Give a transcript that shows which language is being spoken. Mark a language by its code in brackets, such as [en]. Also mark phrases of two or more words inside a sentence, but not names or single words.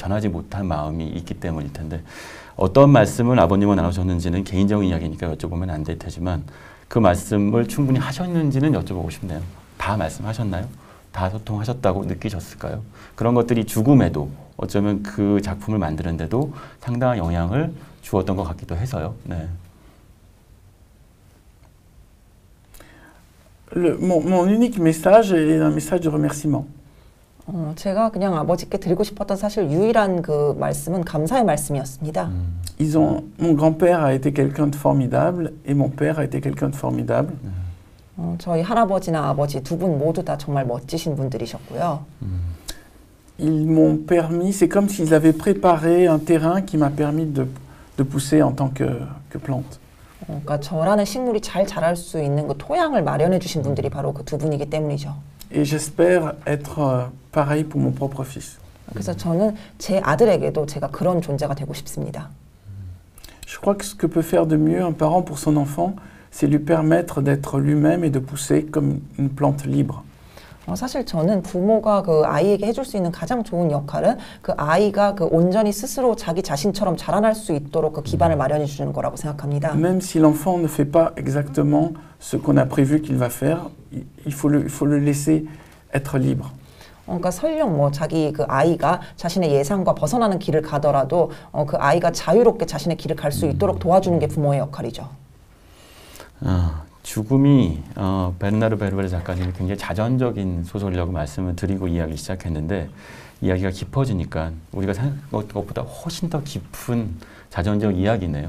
[ko] 전하지 못한 마음이 있기 때문일 텐데, 어떤 말씀을 아버님은 나누셨는지는 개인적인 이야기니까 여쭤보면 안 될 테지만 그 말씀을 충분히 하셨는지는 여쭤보고 싶네요. 다 말씀하셨나요? 다 소통하셨다고 느끼셨을까요? 그런 것들이 죽음에도 어쩌면 그 작품을 만드는데도 상당한 영향을 주었던 것 같기도 해서요. 네. [fr] Mon unique message est un message de remerciement. [ko] 제가 그냥 아버지께 드리고 싶었던 사실 유일한 그 말씀은 감사의 말씀이었습니다. [fr] Mon grand-père a été quelqu'un de formidable et mon père a été quelqu'un de formidable. [ko] 저희 할아버지나 아버지 두 분 모두 다 정말 멋지신 분들이셨고요. [fr] Ils m'ont permis, c'est comme s'ils avaient préparé un terrain qui m'a permis de pousser en tant que plante. [ko] 그러니까 저라는 식물이 잘 자랄 수 있는 그 토양을 마련해 주신 분들이 바로 그 두 분이기 때문이죠. [fr] Et j'espère être pareil pour mon propre fils. [ko] 그래서 저는 제 아들에게도 제가 그런 존재가 되고 싶습니다. [fr] Je crois que ce que peut faire de mieux un parent pour son enfant, c'est lui permettre d'être lui-même et de pousser comme une plante libre. [ko] 사실 저는 부모가 그 아이에게 해줄 수 있는 가장 좋은 역할은 그 아이가 그 온전히 스스로 자기 자신처럼 자라날 수 있도록 그 기반을 마련해 주는 거라고 생각합니다. [fr] Même si l'enfant ne fait pas exactement ce qu'on a prévu qu'il va faire, il faut le laisser être libre. [ko] 그러니까 설령 뭐 자기 그 아이가 자신의 예상과 벗어나는 길을 가더라도 그 아이가 자유롭게 자신의 길을 갈 수 있도록 도와주는 게 부모의 역할이죠. 죽음이 베르나르 베르베르 작가님이 굉장히 자전적인 소설이라고 말씀을 드리고 이야기 시작했는데, 이야기가 깊어지니까 우리가 생각한 것보다 훨씬 더 깊은 자전적 이야기네요.